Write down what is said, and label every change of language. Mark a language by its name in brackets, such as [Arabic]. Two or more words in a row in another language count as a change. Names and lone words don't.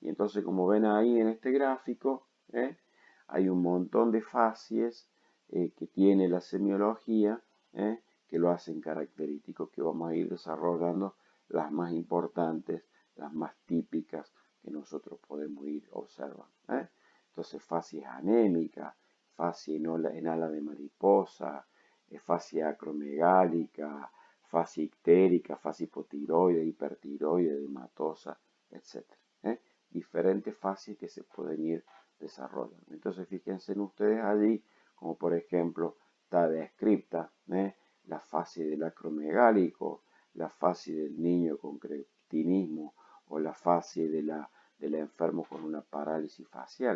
[Spanish] Y entonces, como ven ahí en este gráfico, hay un montón de facies que tiene la semiología que lo hacen característico, que vamos a ir desarrollando las más importantes, las más típicas que nosotros podemos ir observando. Entonces, facies anémica, facie en ala de mariposa, facie acromegálica, facie ictérica, facie hipotiroide, hipertiroide, dematosa, etc. Diferentes facies que se pueden ir desarrollando. Entonces, fíjense en ustedes allí, como por ejemplo, está descripta la facie del acromegálico, la facie del niño con cretinismo o la facie del enfermo con una parálisis facial.